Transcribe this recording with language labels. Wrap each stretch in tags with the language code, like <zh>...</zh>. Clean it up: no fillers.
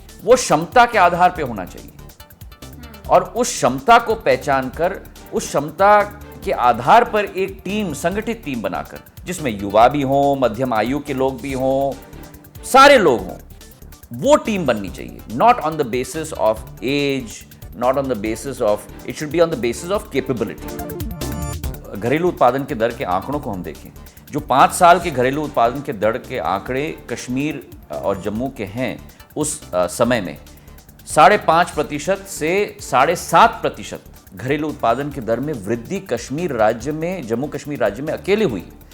<hi>वो क्षमता के आधार पे होना चाहिए, और उस क्षमता को पहचान कर, उस क्षमता के आधार पर एक टीम, संगठित टीम बनाकर, जिसमें युवा भी हों, मध्यम आयु के लोग भी हों, सारे लोग हों, वो टीम बननी चाहिए।</hi> <en>Not on the basis of age, not on the basis of, it should be on the basis of capability.</en> <hi>घरेलू उत्पादन के दर के आंकड़ों को हम देखें, जो 5 साल के घरेलू उत्पादन के दर के आंकड़े कश्मीर और जम्मू के हैं, उस समय में 5.5% से 7.5% घरेलू उत्पादन के दर में वृद्धि कश्मीर राज्य में, जम्मू कश्मीर राज्य में अकेले हुई।</hi>